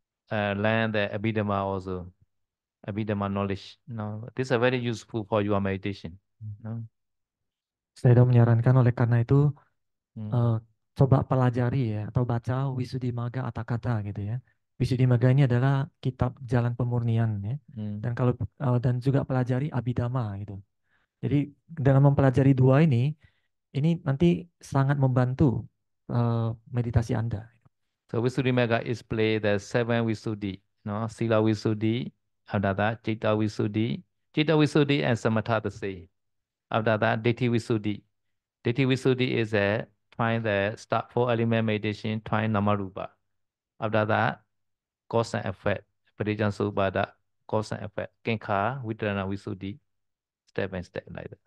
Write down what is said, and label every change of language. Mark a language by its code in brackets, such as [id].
[en] learn the Abhidhamma also, Abhidhamma knowledge. No, this is very useful for your meditation. No. [id] Saya menyarankan oleh karena itu Hmm. coba pelajari ya atau baca Wisuddhimagga Atthakatha gitu ya. Wisuddhimagga ini adalah kitab jalan pemurnian ya. Hmm. Dan kalau dan juga pelajari Abhidhamma gitu. Jadi dengan mempelajari dua ini nanti sangat membantu meditasi Anda. [en] So Visuddhimagga is play the 7 Visuddhi, no? Sila Visuddhi, after that Citta Visuddhi, Citta Visuddhi and Samatha the same. After that Ditthi Visuddhi. Ditthi Visuddhi is trying the start 4 element meditation, trying Namarupa. After that, cause and effect, Parijjansubhada, cause and effect, Kinkha, Vitarana Visuddhi, step by step like that.